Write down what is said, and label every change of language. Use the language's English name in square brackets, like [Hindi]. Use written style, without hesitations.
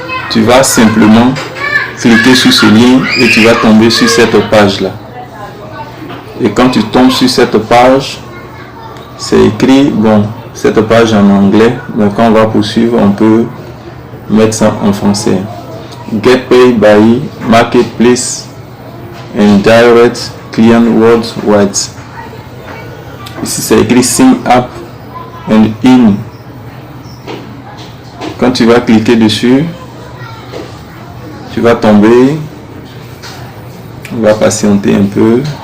[French] Tu vas simplement cliquer sur ce lien et tu vas tomber sur cette page-là. Et quand tu tombes sur cette page, c'est écrit, cette page en anglais, mais quand on va poursuivre, on peut mettre ça en français. [English] Get paid by marketplace and direct client worldwide. [French] Ici c'est écrit [English] sign up and in. [French] Quand tu vas cliquer dessus, tu vas tomber. On va patienter un peu.